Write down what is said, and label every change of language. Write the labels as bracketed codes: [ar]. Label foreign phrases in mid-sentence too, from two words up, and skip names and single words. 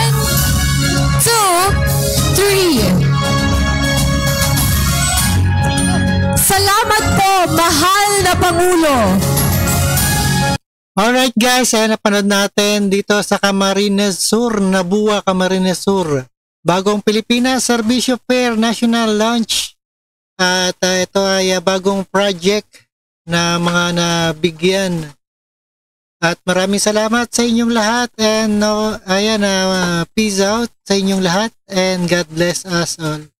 [tl] Salamat po, mahal na Pangulo. [en] Alright guys, [tl] ayan napanood natin dito sa Camarines Sur, Nabua, Camarines Sur. Bagong Pilipinas Servicio Fair National Launch. At ito ay bagong project na mga nabigyan. At maraming salamat sa inyong lahat, and ayan, [en] peace out [tl] sa inyong lahat, [en] and God bless us all.